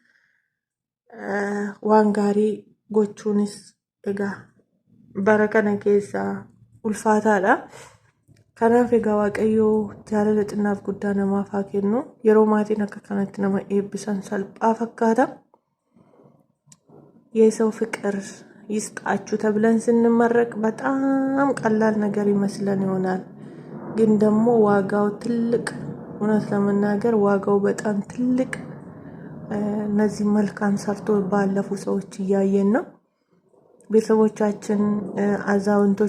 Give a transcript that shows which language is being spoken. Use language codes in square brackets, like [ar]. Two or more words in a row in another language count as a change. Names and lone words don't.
[om] Waan gaarii gochuunis egaa bara kana keessa ulfaataadha. Kanaaf egaa waaqayyo jaalala xinnaaf guddaa namaaf haa kennu. Yeroo maatiin akka kanatti nama eebbisan salphaa fakkaata. [am] የሰው ፍቅር ይስጣችሁ ተብለን ስንመረቅ በጣም ቀላል ነገር ይመስለን ይሆናል። ግን ደግሞ ዋጋው ትልቅ እውነት ለመናገር ዋጋው በጣም ትልቅ እነዚህ መልካም ሰርቶ ባለፉ ሰዎች እያየን ነው። ቤተሰቦቻችን አዛውንቶች